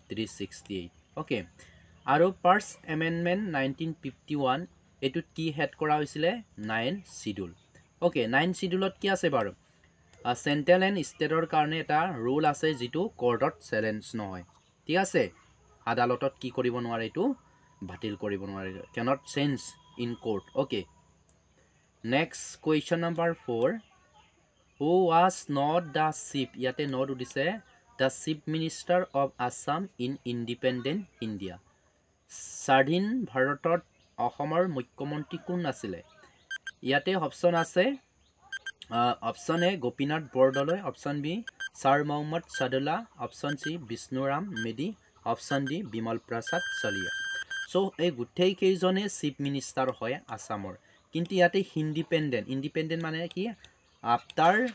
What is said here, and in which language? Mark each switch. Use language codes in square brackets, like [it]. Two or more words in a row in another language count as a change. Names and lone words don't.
[as] 368 অ'কে আৰু [en] first amendment [as] 1951 এইটোত কি হেড কৰা হৈছিলে 9 শিডিউল অ'কে 9 শিডিউলত কি আছে বাৰু [en] central and state [as] কাৰণে এটা ৰুল আছে যিটো কোৰ্টত চেলেঞ্জ নহয় ঠিক আছে আদালতত কি কৰিব নোৱাৰে এইটো বাতিল কৰিব নোৱাৰে [en] cannot change in court okay next question number 4 who was not the chief [as] ইয়াতে নোট উঠিছে [en] the chief minister of Assam in independent India [as] স্বাধীন ভাৰতত অসমৰ মুখ্যমন্ত্ৰী কোন আছিলে ইয়াতে অপশ্যন আছে [en] option A [as] গোপীনাথ বৰদলৈ [en] option B [as] ছাৰ মহম্মদ ছাদুল্লা [en] option C [as] বিষ্ণুৰাম মেধি [en] option D [as] বিমল প্ৰসাদ চলিহা চ' এই গোটেইকেইজনে [en] chief minister [as] হয় আছামৰ কিন্তু ইয়াতে ইণ্ডিপেণ্ডেণ্ট মানে কি আফটাৰ